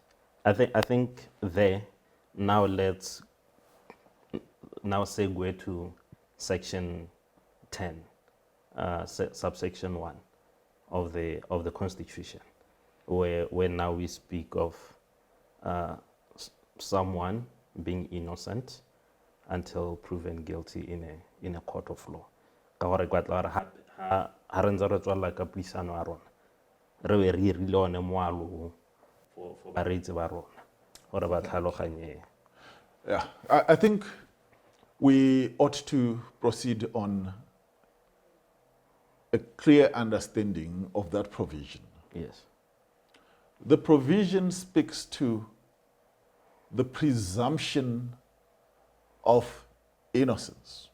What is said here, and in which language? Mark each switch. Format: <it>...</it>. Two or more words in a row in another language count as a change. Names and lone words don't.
<en>I think there, now let's segue to section 10, subsection 1 of the Constitution, where now we speak of someone being innocent until proven guilty in a court of law.</en> <tn>Ka gore kwa tla ha re ntse re tswalla ka puisano ya rona re be re irile one moalo for bareetsi ba rona gore ba tlhaloganye.</tn> <en>Yeah, I think we ought to proceed on a clear understanding of that provision. Yes. The provision speaks to the presumption of innocence.</en>